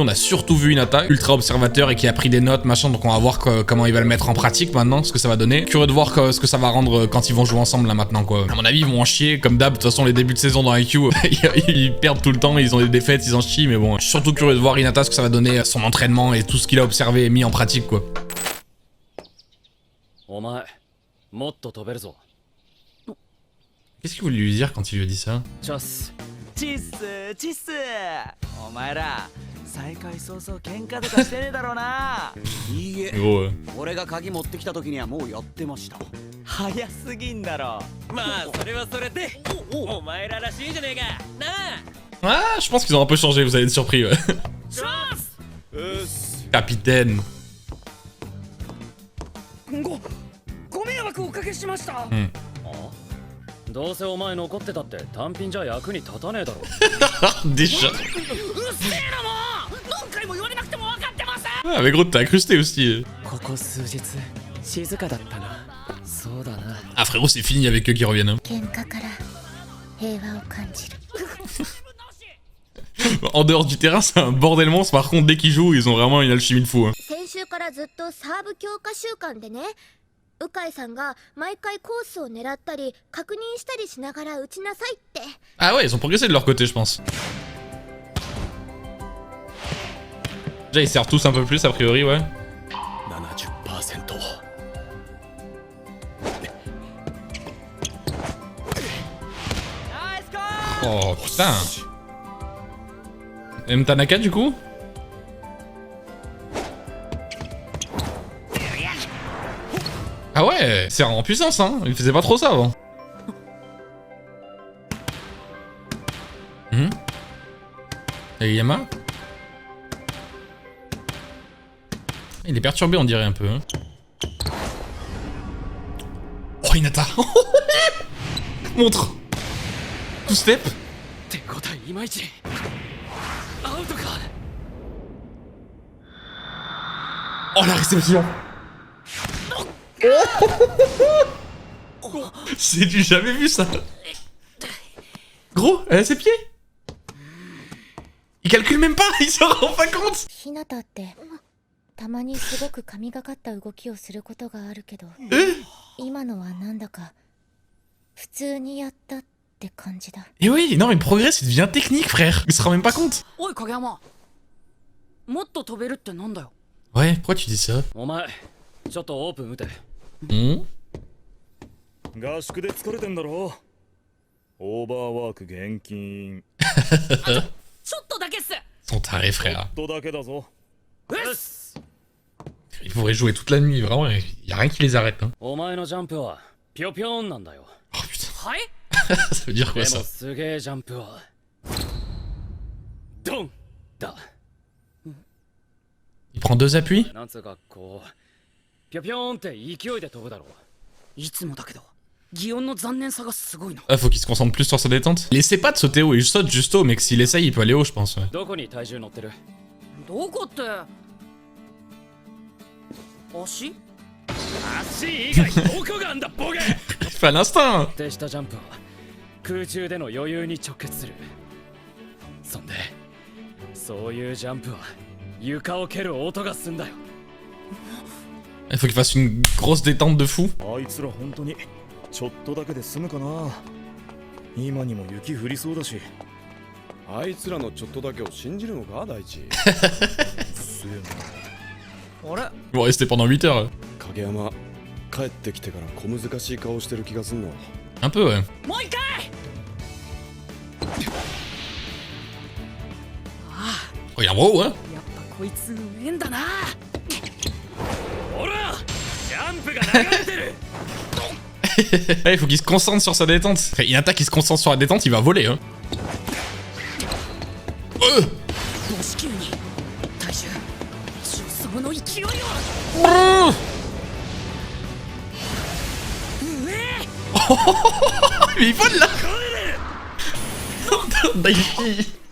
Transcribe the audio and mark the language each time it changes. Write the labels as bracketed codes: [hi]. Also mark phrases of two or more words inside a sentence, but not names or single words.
[fr] On a surtout vu Hinata, ultra observateur et qui a pris des notes, machin. Donc on va voir comment il va le mettre en pratique maintenant, ce que ça va donner. Curieux de voir ce que ça va rendre quand ils vont jouer ensemble là maintenant, quoi. À mon avis, ils vont en chier comme d'hab. De toute façon, les débuts de saison dans IQ, ils perdent tout le temps, ils ont des défaites, ils en chient, mais bon, je suis surtout curieux de voir Hinata ce que ça va donner, son entraînement et tout ce qu'il a observé et mis en pratique, quoi. [ja] お前もっと飛べるぞ。 [fr] Qu'est-ce qu'il voulait lui dire quand il lui a dit ça? [ja] チャッス。チッスチッスお前ら再会早々喧嘩とかしてねえだろうな。いいえ [fr] Gros, [ja] 俺が鍵持ってきた時にはもうやってました。早すぎんだろ。まあそれはそれでお前ららしいじゃねえかなあ。 [fr] Ah, je pense qu'ils ont un peu changé, vous allez être surpris, ouais. [ja] チャンス。 [fr] Capitaine. [ja] ご迷惑おかけしました。うんどうせお前残ってたって単品じゃ役に立たねえだろ。 [fr] Déjà. [ja] うっせえなもう。何回も言われなくても分かってます。 [fr] Ah, mais gros, t'as incrusté aussi. [ja] ここ数日静かだったな。そうだな。 [fr] Ah, frérot, c'est fini avec eux qui reviennent. Hein. [ja] 喧嘩から平和を感じる。 [fr] En dehors du terrain, c'est un bordel monstre. Par contre, dès qu'ils jouent, ils ont vraiment une alchimie de fou. Hein. [ja] 先週からずっとサーブ強化習慣でね、 鵜飼さんが毎回コースを狙ったり確認したりしながら打ちなさいって。 [fr] Ah ouais, ils ont progressé de leur côté, je pense. Déjà, ils servent tous un peu plus, a priori, ouais. [ja] 70%。ナイスコー [fr] Oh, putain. M. Tanaka, du coup? Ah ouais, c'est en puissance, hein. Il faisait pas trop ça avant. Et Yama? Il est perturbé, on dirait un peu. Hein. Oh, Hinata. Montre. [en] Two step. [ja] 手応えいまいち。アウトか。 [fr] Oh, la réception. J'ai du jamais vu ça. Gros, elle a ses pieds. Il calcule même pas, il s'en rend pas compte. [ja] ひなたってたまにすごく神がかった動きをすることがあるけど、今のはなんだか普通にやったって感じだ。 [fr] Et oui, non mais il progresse, il devient technique, frère. Il se rend même pas compte. [ja] おい影山。もっと飛べるってなんだよ。 [fr] Ouais, pourquoi tu dis ça? [ja] お前、ちょっとオープン打て。合宿で疲れてんだろ。オーバーワーク厳禁。ちょっとだけっす。 [fr] Son taré, frère. [ja] とだけだぞ。うっす。 [fr] Il pourrait jouer toute la nuit, vraiment, y a rien qui les arrête. Hein. [ja] お前のジャンプはピョピョンなんだよ。 [fr] Oh putain, [ja] はい。 [fr] ça veut dire quoi [ja] でも [fr] ça? [ja] すげえジャンプはドンだ。 [fr] Il prend 2 appuis? [ja] なんつうかこうピョピョンって勢いで飛ぶだろう。いつもだけど擬音の残念さがすごいの。 [fr] Ah, faut qu'il se concentre plus sur sa détente. Il essaie pas de sauter haut, il saute juste haut, mais que s'il essaye, il peut aller haut, je pense. Ouais. [ja] どこに体重乗ってる？どこって？足？足以外どこがあんだボケ！ [fr] Il fait à l'instinct. [ja] 安定したジャンプは空中での余裕に直結する。そんでそういうジャンプは床を蹴る音がすんだよ。 [fr] Il faut qu'il fasse une grosse détente de fou. [ja] あいつら本当にちょっとだけで済むかな。今にも雪降りそうだし。あいつらのちょっとだけを信じるのか大地。あれ [fr] Ils vont rester pendant 8 heures. [ja] 影山帰ってきてから小難しい顔してる気がすんの。 [fr] Un peu, ouais. [ja] もう一回。 [fr] Oh, il est en haut, hein. [ja] やっぱこいつうめえんだな。ほらジャンプが流れてる。 [fr] Il faut qu'il se concentre sur sa détente. Enfin, il attaque, il se concentre sur la détente, il va voler, hein. [ja] 母子球に体重重層の勢いを。 [fr] Mais il vole là. Daichi.